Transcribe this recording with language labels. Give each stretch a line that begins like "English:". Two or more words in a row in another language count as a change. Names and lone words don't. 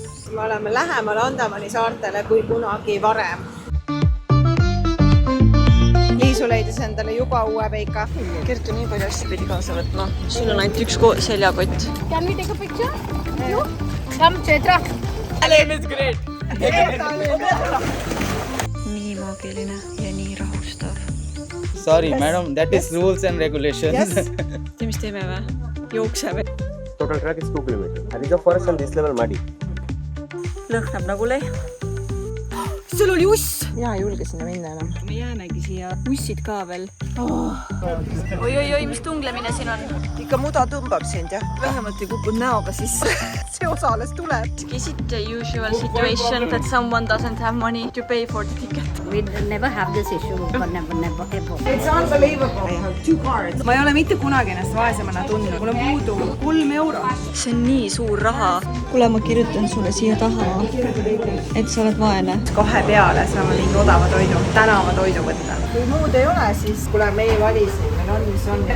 Estonian: me oleme lähemal Andamani saartele kui kunagi varem. Liisu leidis endale juba uue peika. Kertu nii palju asju pidi kaasa võtma. Sul on ainult üks seljakott.
English: Can we take a picture? No? Come, Chetra. Name is great.
Estonian: Nii maagiline ja nii rahustav.
English: Sorry, madam, that is rules and regulations. Yes.
Estonian: Tea, mis teeme või? Jookseme.
English: Total track is 2 kilometers. And is the forest on this level muddy?
Estonian: Lõhnab nagu lehm. Sul oli uss! Jaa, ei julge sinna minna enam. Me jäämegi siia. Ussid ka veel. Oi, mis tunglemine siin on. Ikka muda tõmbab sind, jah? Vähemalt ei kukud näoga sisse. See osa alles tuleb.
English: Is it the usual situation that someone doesn't have money to pay for the ticket? We never have this issue. Never, ever. It's unbelievable. I have 2 cards.
Estonian: Ma ei ole mitte kunagi ennast vaesemana tundnud. Mul on puudu 3 eurot. See on nii suur raha. Kuule, ma kirjutan sulle siia taha, et sa oled vaene. 2 peale saame mingi odava toidu, tänava toidu võtta. Kui muud ei ole, siis kuule, meie valisime, meil on, mis on.